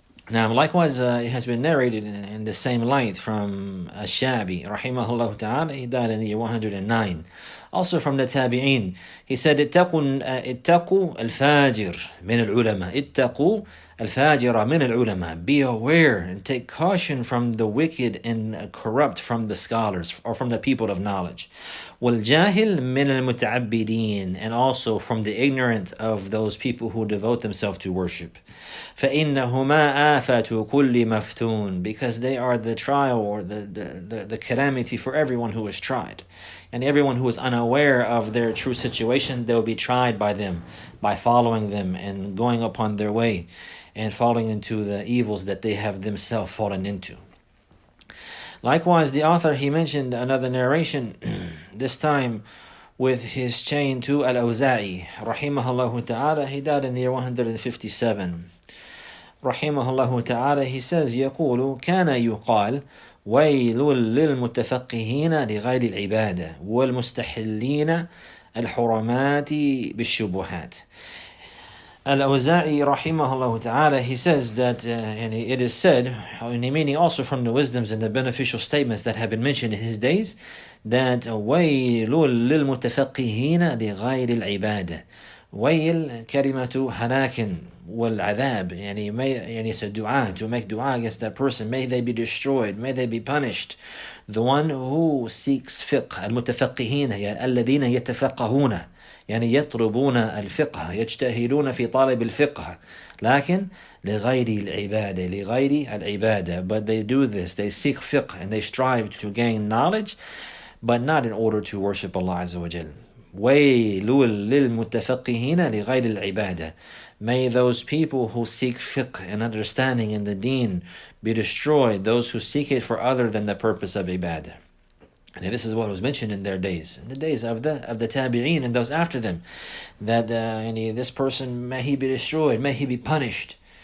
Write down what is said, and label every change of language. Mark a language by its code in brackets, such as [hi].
[en] Now, likewise, it has been narrated in the same light from Ash-Shabi, rahimahullah ta'ala. He died in the year 109. Also from the Tabi'in, he said, [ar] اتقوا الفاجر من العلماء. اتقوا الفاجر من العلماء. [en] Be aware and take caution from the wicked and corrupt from the scholars or from the people of knowledge. [ar] والجاهل من المتعبدين. [en] And also from the ignorant of those people who devote themselves to worship. [ar] فإنهما آفة كل مفتون. [en] Because they are the trial or the calamity for everyone who is tried. And everyone who is unaware of their true situation, they will be tried by them, by following them and going upon their way and falling into the evils that they have themselves fallen into. Likewise, the author, he mentioned another narration, this time with his chain to Al-Awza'i, rahimahullah ta'ala. He died in the year 157. [ar] Rahimahullah ta'ala, [en] he says, [ar] يقول كان يقال ويل للمتفقهين لغير العبادة والمستحلين الحرمات بالشبهات. [en] Al-Awza'i rahimahullah ta'ala, he says that and it is said, meaning also from the wisdoms and the beneficial statements that have been mentioned in his days, that [ar] ويل للمتفقهين لغير العبادة. ويل كلمة هلاك والعذاب, يعني [en] it's a dua, to make dua against that person. May they be destroyed, may they be punished. The one who seeks fiqh, [ar] المتفقهين الذين يتفقهون, يعني يطلبون الفقه, يجتهدون في طالب الفقه, لكن لغير العبادة, لغير العبادة. [en] But they do this, they seek fiqh and they strive to gain knowledge, but not in order to worship Allah Azza wa Jal. [ar] ويل للمتفقهين لغير العبادة. [en] May those people who seek fiqh and understanding in the deen be destroyed, those who seek it for other than the purpose of ibadah. And this is what was mentioned in their days, in the days of the Tabi'een and those after them, that this person, may he be destroyed, may he be punished.